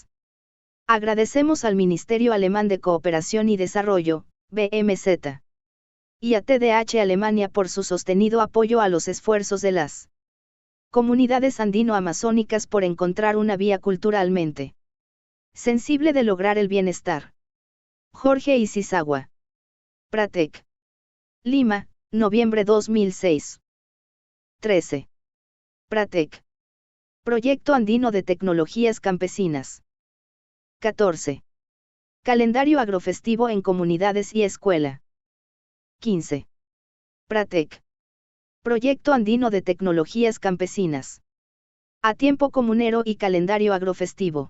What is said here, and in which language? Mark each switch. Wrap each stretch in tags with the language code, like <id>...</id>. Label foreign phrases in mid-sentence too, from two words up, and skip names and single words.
<es>Agradecemos al Ministerio Alemán de Cooperación y Desarrollo, BMZ, y a TDH Alemania por su sostenido apoyo a los esfuerzos de las comunidades andino-amazónicas por encontrar una vía culturalmente sensible de lograr el bienestar. Jorge Isizagua. Pratec. Lima, noviembre 2006. 13. Pratec. Proyecto Andino de Tecnologías Campesinas. 14. Calendario agrofestivo en comunidades y escuela. 15. Pratec. Proyecto Andino de Tecnologías Campesinas. A tiempo comunero y calendario agrofestivo.</es>